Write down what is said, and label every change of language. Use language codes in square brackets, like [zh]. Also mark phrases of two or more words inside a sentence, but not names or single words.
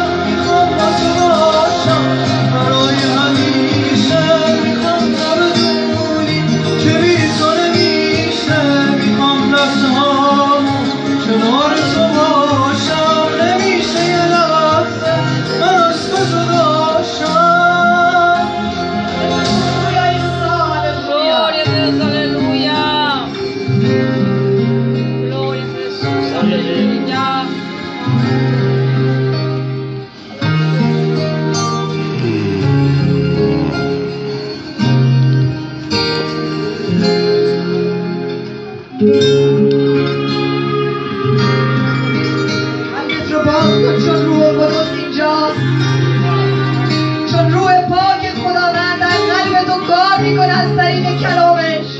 [fa] میخوام با تو باشم برای همیشه، میخوام تا بدونی که بی تو نمیشه. میخوام لحظه هامو کنار تو باشم، نمیشه یه لحظه من از تو جدا شم. [es] Gloria a Dios, aleluya. Gloria a Jesús, aleluya. [fa] قلبت رو باز کن چون روح قدس اینجاست، چون روح پاک خداوند در قلب تو کار میکنه از طریق کلامش.